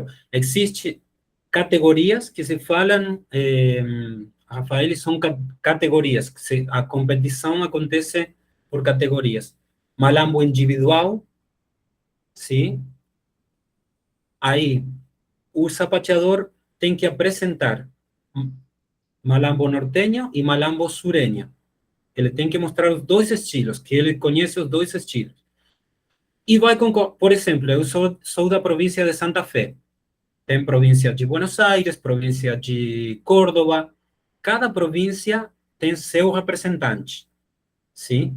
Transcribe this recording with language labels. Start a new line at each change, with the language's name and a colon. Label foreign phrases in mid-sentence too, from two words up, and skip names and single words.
Portuguese: Existe categorias que se falam, Rafael, são categorias. A competição acontece por categorias. Malambo individual, sim. Aí, o sapateador tem que apresentar
Spanish: malambo norteño
Portuguese: e
Spanish: malambo sureño.
Portuguese: Ele tem que mostrar os dois estilos, que ele conhece os dois estilos. E vai com, por exemplo, eu sou da província de Santa Fé. Tem província de Buenos Aires, província de Córdoba. Cada província tem seu representante, sim?